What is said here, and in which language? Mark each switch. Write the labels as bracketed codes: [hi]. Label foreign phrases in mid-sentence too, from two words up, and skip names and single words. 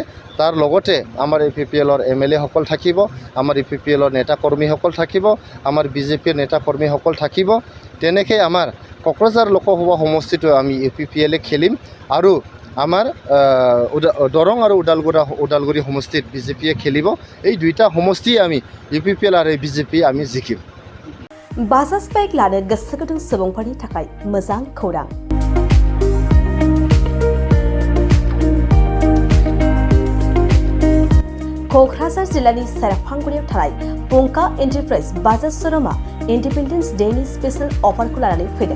[as] তাৰ লগতে আমাৰ UPPLৰ MLA সকল থাকিব, আমাৰ UPPLৰ নেতা কৰ্মীসকল থাকিব, আমাৰ BJPৰ নেতা কৰ্মীসকল থাকিব। তেনেকৈ আমাৰ কোকৰাঝাৰ লোকসভা সমষ্টিটো আমি UPPLে খেলিম আৰু আমাৰ দৰং আৰু ওদালগুৰি সমষ্টিত BJPয়ে খেলিব। এই দুইটা সমষ্টিয়ে আমি UPPL আৰু BJP আমি জিকিম। [brx] बाजाज बाइक लानो गोसो गुदुं सुबुंफोरनि थाखाय मोजां खौरां। क'क्राझार जिल्लानि सेरफांगुरियाव थानाय पंका एन्टारप्राइज बाजाज श'रुमा इन्डिपेन्डेन्स डेनि [en] special offerkhou [brx] लानानै फैदों।